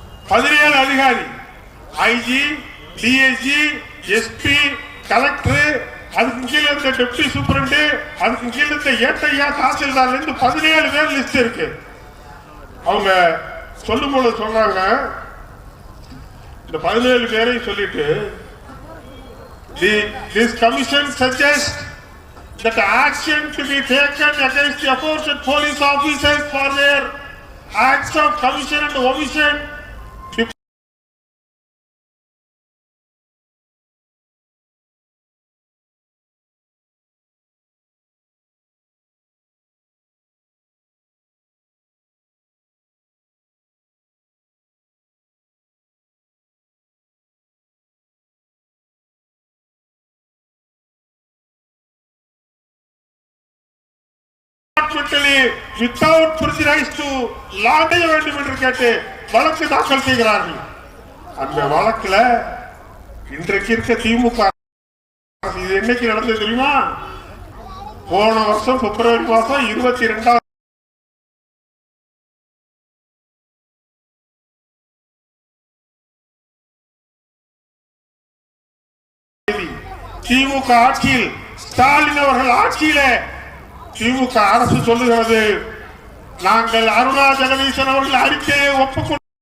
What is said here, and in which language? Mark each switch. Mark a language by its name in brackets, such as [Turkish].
[Tamil] அதிகாரி IG, DIG, SP, collector, அதுக்கு கீழே இருந்த டெப்டி சூப்பரண்ட், அதுக்கு கீழே இருந்த ஏட்டையா தாசில்தார்ல இருந்து 17 பேர் லிஸ்ட் இருக்கு. அவங்க சொல்லும் போது சொல்றாங்க, இந்த 17 பேரையும் சொல்லிட்டு, [English] this commission suggests that action to be taken against the aforesaid police officers for their acts of commission and omission without prejudice to law [Tamil] வேண்டும் என்று கேட்டு வழக்கு தாக்கல் செய்கிறார்கள். அந்த வழக்குல இன்றைக்கு இருக்க திமுக இது என்னைக்கு நடந்தது தெரியுமா? போன வருஷம் பிப்ரவரி மாதம் 22ஆம் திமுக ஆட்சியில், ஸ்டாலின் அவர்கள் ஆட்சியில திமுக அரசு சொல்லுகிறது, நாங்கள் அருணா ஜெகதீசன் அவர்கள் அறிக்கையை ஒப்புக்கொண்டு